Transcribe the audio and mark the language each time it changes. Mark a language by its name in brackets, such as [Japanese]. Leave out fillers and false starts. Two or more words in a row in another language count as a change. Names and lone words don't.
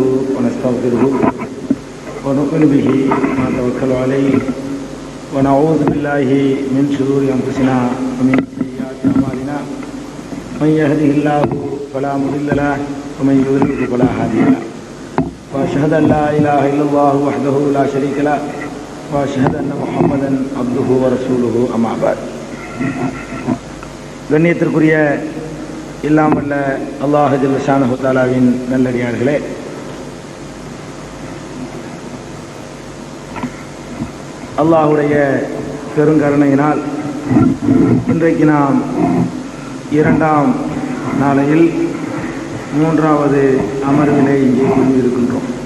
[Arabic] ونستغفره ونؤمن به ونتوكل عليه ونعوذ بالله من شرور أنفسنا ومن سيئات أعمالنا من يهده الله فلا مضل له ومن يضلل فلا هادي له وأشهد أن لا إله إلا الله وحده لا شريك له وأشهد أن محمدا عبده ورسوله أما بعد. [Tamil] கண்ணியத்திற்குரிய இல்லாமல்ல [Arabic] الله جل شأنه [Tamil] தஆலாவின் நல்லடியார்களே, அல்லாஹுடைய பெருங்கருணையினால் இன்றைக்கு நாம் 2ஆம் நாளையில் 3வது அமர்விலே இங்கே கூடியிருக்கின்றோம்.